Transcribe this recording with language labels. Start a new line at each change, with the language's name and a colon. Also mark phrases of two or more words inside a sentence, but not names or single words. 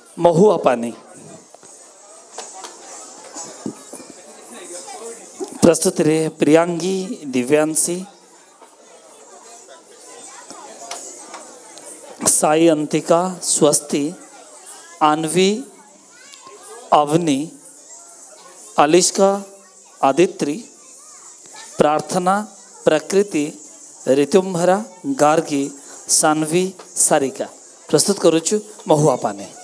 Odia: ମହୁଆ ପାଣି ପ୍ରସ୍ତୁତି ରେ ପ୍ରିୟାଙ୍ଗୀ ଦିବ୍ୟାଂଶୀ ସାଇ ଅନ୍ତିକା ସ୍ୱସ୍ତି ଆନ୍ୱୀ ଅବନୀ ଅଲିଶ୍କା ଆଦିତ୍ରୀ ପ୍ରାର୍ଥନା ପ୍ରକୃତି ଋତୁମ୍ଭରା ଗାର୍ଗୀ ସାନ୍ୱୀ ସାରିକା ପ୍ରସ୍ତୁତ କରୁଛୁ ମହୁଆ ପାଣି।